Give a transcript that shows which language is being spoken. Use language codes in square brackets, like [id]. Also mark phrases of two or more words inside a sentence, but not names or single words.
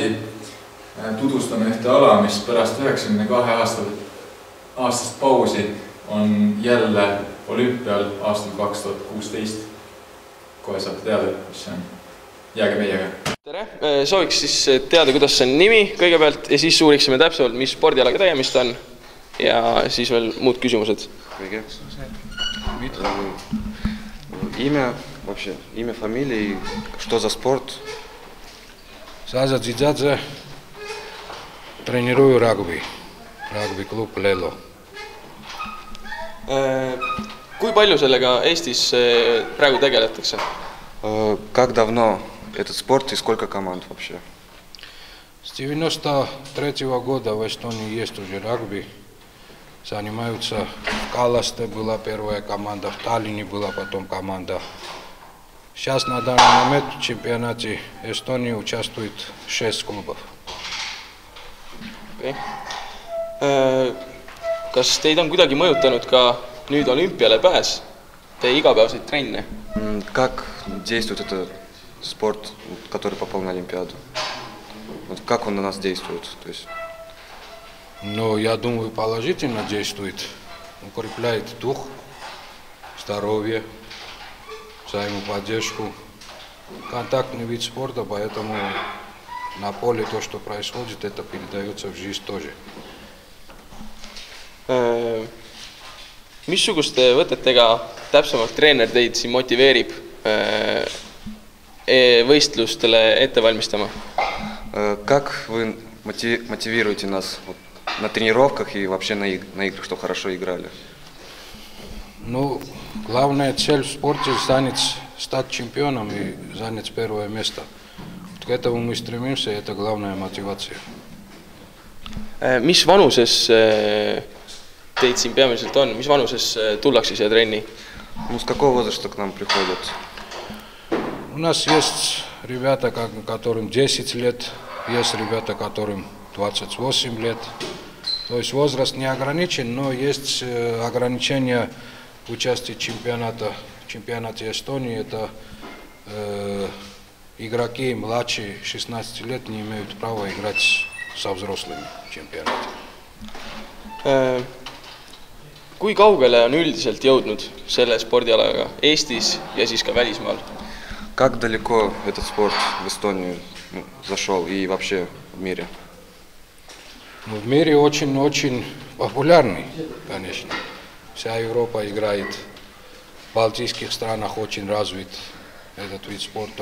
[et] Tutvustame ühte ala, mis pärast 92 aastast pausi on jälle olümpial aastal 2016. Kohe saate teada, mis see on. Jääge meiega. Tere! Sooviks siis teada, kuidas see on nimi kõigepealt ja siis uuriksime täpsemalt, mis spordialaga tegemist on ja siis veel muud küsimused. Kõige. [ru] Имя вообще, имя, фамилия, что за спорт? Саза Дзидзадзе, тренирую рагби клуб Лело. [et] Kui palju sellega Eestis praegu tegeletakse? [ru] Как давно этот спорт и сколько команд вообще? С 93-го года в Эстонии есть уже рагби. Занимаются в Каласте была первая команда, в Таллине была потом команда. Сейчас на данный момент в чемпионате Эстонии участвует 6 клубов. [et] Okay. Kas teid on kuidagi mõjutanud ka nüüd olümpiale pääs, teie igapäevaseid trenne? [ru] Как действует этот спорт, который попал на Олимпиаду? Вот как он на нас действует? То есть... Ну, я думаю, положительно действует. Укрепляет дух, здоровье, взаимоподдержку. Контактный вид спорта, поэтому на поле то, что происходит, это передается в жизнь тоже. [et] Missuguste võtetega täpsemalt treener teid siin motiveerib võistlustele ette valmistama? [ru] Как вы мотивируете нас на тренировках и вообще на играх, чтобы хорошо играли? Ну, главная цель в спорте стать чемпионом и занять первое место. К этому мы стремимся, и это главная мотивация. [et] Mis vanuses teid siin peamiselt on? Mis vanuses tullakse siia trenni? [ru] С какого возраста к нам приходят? У нас есть ребята, которым 10 лет, есть ребята, которым 28 лет. То есть возраст не ограничен, но есть ограничения в участии в чемпионате Эстонии. Это игроки младше 16 лет не имеют права играть со взрослыми в чемпионате. [et] Kui kaugele on üldiselt jõudnud selle spordialaga Eestis ja siis ka välismaal? [ru] Как далеко этот спорт в Эстонии зашел и вообще в мире? В мире очень-очень популярный, конечно. Вся Европа играет. В балтийских странах очень развит этот вид спорта.